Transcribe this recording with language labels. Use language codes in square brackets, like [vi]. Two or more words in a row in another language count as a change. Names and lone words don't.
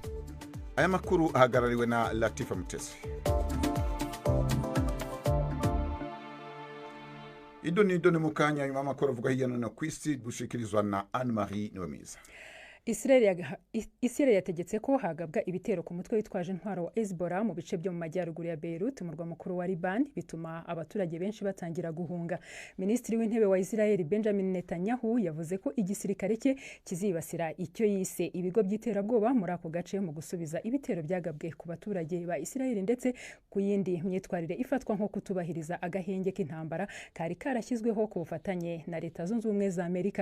[rn] Aya makuru ahagarariwe na Latifa Mutesi. Idoni mukanya nyuma makuru avuga hirya no hino kw'isi gushikirizwa na Anne-Marie Niwemiza. [rw] Israel yategetse ko hagabwa ibitero ku mutwe witwaje intwaro wa Hezbollah mu bice byo mu majyaruguru ya Beirut, umurwa mukuru wa Liban, bituma abaturage benshi batangira guhunga. Minisitiri w'intebe wa Israel Benjamin Netanyahu yavuze ko igisirikare cye kizibasira icyo yise ibigo by'iterabwoba muri ako gace mu gusubiza ibitero byagabwe ku baturage ba Israel ndetse ku yindi myitwarire ifatwa nko kutubahiriza agahenge k'intambara kari karashyizweho ku bufatanye na Leta Zunze Ubumwe za Amerika.